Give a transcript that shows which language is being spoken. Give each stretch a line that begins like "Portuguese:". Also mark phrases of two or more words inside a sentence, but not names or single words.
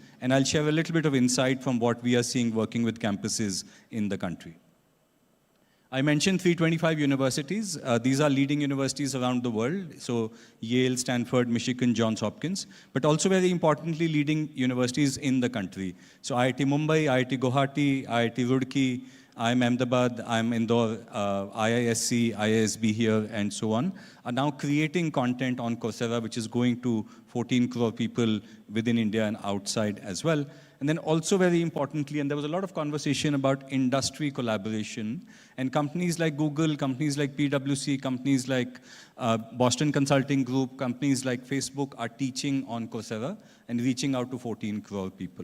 English: And I'll share a little bit of insight from what we are seeing working with campuses in the country. I mentioned 325 universities. These are leading universities around the world. So Yale, Stanford, Michigan, Johns Hopkins. But also very importantly, leading universities in the country. So IIT Mumbai, IIT Guwahati, IIT Roorkee, IIM Ahmedabad, IIM Indore, IISc, IISB here, and so on, are now creating content on Coursera, which is going to 14 crore people within India and outside as well. And then also very importantly, and there was a lot of conversation about industry collaboration, and companies like Google, companies like PwC, companies like Boston Consulting Group, companies like Facebook are teaching on Coursera and reaching out to 14 crore people.